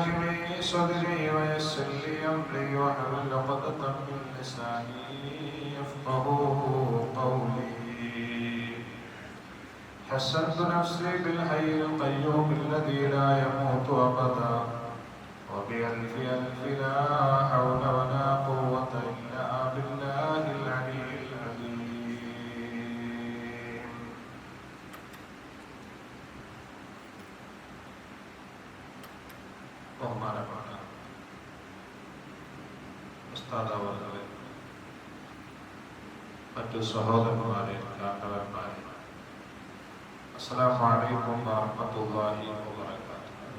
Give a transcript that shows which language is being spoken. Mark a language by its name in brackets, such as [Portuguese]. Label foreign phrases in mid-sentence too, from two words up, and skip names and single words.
[Arabic] لي صدري ويسر لي أمري واحلل عقدة من لساني يفقهوا قولي حسنت نفسي بالحي القيوم الذي لا يموت أبدا وبألف ألف لا حول ولا قوة إلا بالله العلي العظيم [Malayalam] ബഹുമാനപ്പെട്ട ഉസ്താദ് അവர்களെ, മറ്റു സഹോദരന്മാരെ, കാരണവന്മാരെ, [Arabic] السلام عليكم ورحمة الله وبركاته.